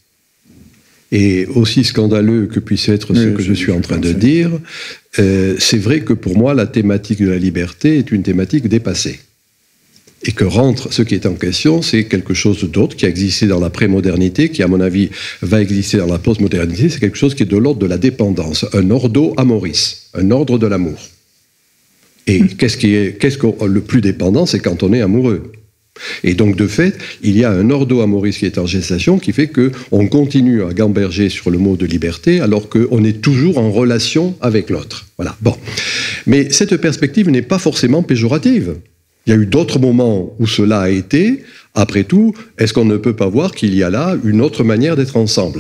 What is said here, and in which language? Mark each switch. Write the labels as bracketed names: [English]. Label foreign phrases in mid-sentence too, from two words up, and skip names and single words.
[French] Et aussi scandaleux que puisse être ce que je suis en train de dire, c'est vrai que pour moi, la thématique de la liberté est une thématique dépassée. Et que ce qui est en question, c'est quelque chose d'autre qui a existé dans la prémodernité, qui, à mon avis, va exister dans la postmodernité. C'est quelque chose qui est de l'ordre de la dépendance, un [Latin] ordo amoris, [French] un ordre de l'amour. Et qu'est-ce que le plus dépendant, c'est quand on est amoureux. Et donc, de fait, il y a un [Latin] ordo amoris [French] qui est en gestation qui fait qu'on continue à gamberger sur le mot de liberté alors qu'on est toujours en relation avec l'autre. Voilà. Bon. Mais cette perspective n'est pas forcément péjorative. Il y a eu d'autres moments où cela a été. Après tout, est-ce qu'on ne peut pas voir qu'il y a là une autre manière d'être ensemble ?